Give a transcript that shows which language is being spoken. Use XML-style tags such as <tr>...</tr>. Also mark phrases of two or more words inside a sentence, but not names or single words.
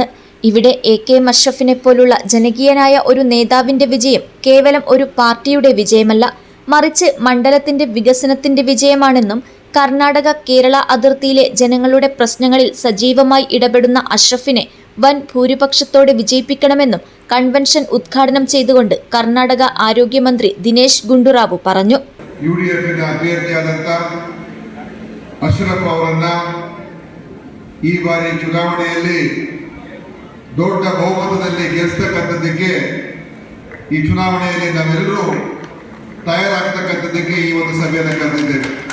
<ml>ഇവിടെ AK അഷ്റഫിനെ പോലുള്ള ജനകീയനായ ഒരു നേതാവിന്റെ വിജയം കേവലം ഒരു പാർട്ടിയുടെ വിജയമല്ല, മറിച്ച് മണ്ഡലത്തിന്റെ വികസനത്തിന്റെ വിജയമാണെന്നും കർണാടക കേരള അതിർത്തിയിലെ ജനങ്ങളുടെ പ്രശ്നങ്ങളിൽ സജീവമായി ഇടപെടുന്ന അഷ്റഫിനെ വൻ ഭൂരിപക്ഷത്തോടെ വിജയിപ്പിക്കണമെന്നും കൺവെൻഷൻ ഉദ്ഘാടനം ചെയ്തുകൊണ്ട് കർണാടക ആരോഗ്യമന്ത്രി ദിനേശ് ഗുണ്ടുറാവു പറഞ്ഞു.</ml> <kn>ಈ ಬಾರಿ ಚುನಾವಣೆಯಲ್ಲಿ ದೊಡ್ಡ ಬಹುಮತದಲ್ಲಿ ಗೆಲ್ಲಿಸತಕ್ಕಂಥದ್ದಕ್ಕೆ ಈ ಚುನಾವಣೆಯಲ್ಲಿ ನಾವೆಲ್ಲರೂ ತಯಾರಾಗತಕ್ಕಂಥದ್ದಕ್ಕೆ ಈ ಒಂದು ಸಭೆಯನ್ನು ಕರೆದಿದ್ದೇವೆ.</kn>